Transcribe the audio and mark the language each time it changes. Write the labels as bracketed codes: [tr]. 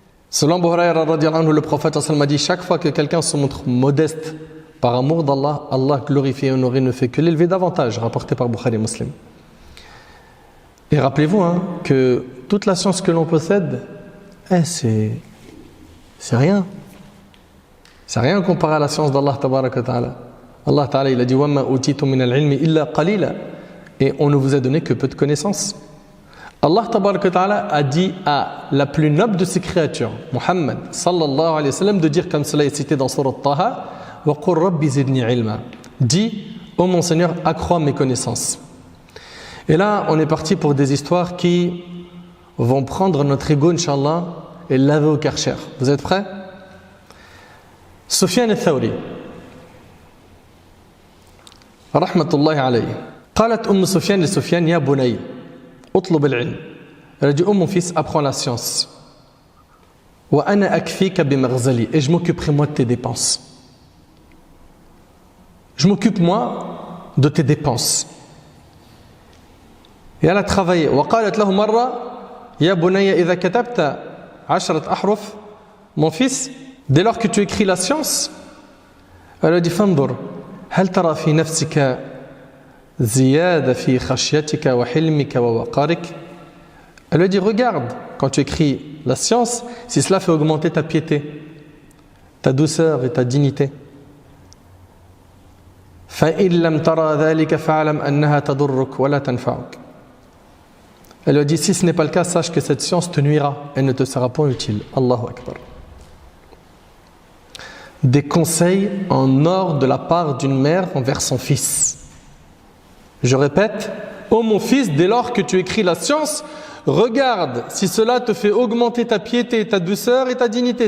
[fr] Selon Abu Hurayra radhiyallahu anhu, le prophète a dit chaque fois que quelqu'un se montre modeste par amour d'Allah, Allah glorifié et honoré ne fait que l'élever davantage, rapporté par Bukhari et Muslim. Et rappelez-vous hein, que toute la science que l'on possède, c'est rien. C'est rien comparé à la science d'Allah tabaraka ta'ala. [ar] Allah ta'ala [fr] il a dit [ar] وَمَا أُوتِيتُم مِّنَ الْعِلْمِ إِلَّا قَلِيلًا. [fr] Et on ne vous a donné que peu de connaissances. Allah tabaraka ta'ala a dit à la plus noble de ses créatures, Muhammad sallallahu alayhi wa sallam, de dire comme cela est cité dans Surat Taha, [ar] وَقُلْ رَبِّ زِدْنِي عِلْمًا. [fr] Dis, ô mon Seigneur, accrois mes connaissances. Et là, on est parti pour des histoires qui vont prendre notre ego, Inch'Allah, et le laver au Karcher. Vous êtes prêts? Sufyan al-Thawri, rahmatullahi alayhi. [ar] قالت أم سفيان لسفيان يا بني اطلب العلم. [fr] Elle a dit, oh mon fils, apprends la science. [ar] وأنا أكفيك بمغزلي. [fr] Et je m'occuperai moi de tes dépenses. Je m'occupe moi de tes dépenses. Et elle a travaillé. [ar] وقالت له مرة يا بني إذا كتبت 10 أحرف. [fr] Mon fils, dès lors que tu écris la science, elle a dit [ar] فانظر هل ترى في نفسك زيادة في خشيتك وحلمك ووقارك. [fr] Elle lui dit regarde quand tu écris la science si cela fait augmenter ta piété, ta douceur et ta dignité. [ar] فإن لم ترى ذلك فاعلم أنها تضرك ولا تنفعك. [fr] Elle lui dit si ce n'est pas le cas, sache que cette science te nuira et ne te sera pas utile. Allahu Akbar. Des conseils en or de la part d'une mère envers son fils. Je répète, ô mon fils, dès lors que tu écris la science, regarde si cela te fait augmenter ta piété, ta douceur et ta dignité.